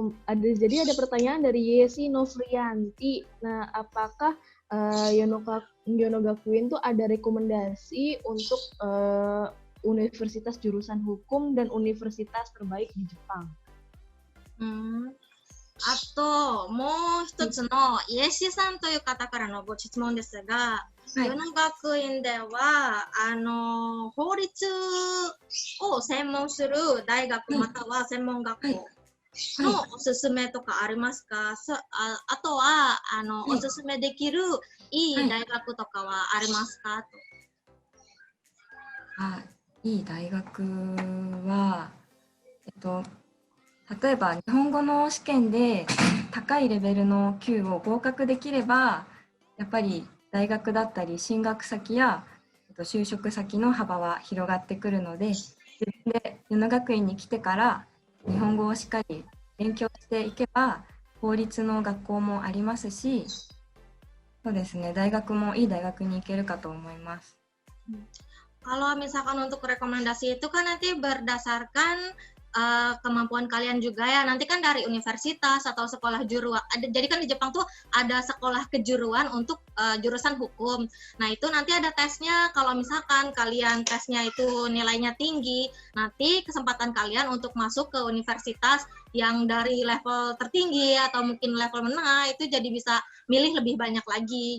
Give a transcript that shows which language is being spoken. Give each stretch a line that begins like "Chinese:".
Indonesian: Jadi ada pertanyaan dari Yesi Novrianti. Nah, apakah Yono Gakuin tuh ada rekomendasi untuk universitas jurusan hukum dan universitas terbaik di Jepang.
Japanese: あと、もう一つのイエシさんという方からのご質問ですが、はい世の学院では、法律を専門する大学または専門学校のおすすめとかありますか？あとは、おすすめできるいい大学とかはありますか？いい大学は、例えば日本語の試験で高いレベルの級を合格できれば、やっぱり大学だったり進学先や就職先の幅は広がってくるので、自分で与野学院に来てから日本語をしっかり勉強していけば、公立の学校もありますし、そうですね、大学もいい大学に行けるかと思います。
Indonesian: Kalau misalkan untuk rekomendasi itu kan nanti berdasarkan kemampuan kalian juga ya. Nanti kan dari universitas atau sekolah juruan. Jadi kan di Jepang tuh ada sekolah kejuruan untuk jurusan hukum. Nah itu nanti ada tesnya. Kalau misalkan kalian tesnya itu nilainya tinggi, nanti kesempatan kalian untuk masuk ke universitas yang dari level tertinggi atau mungkin level menengah itu jadi bisa milih lebih banyak lagi.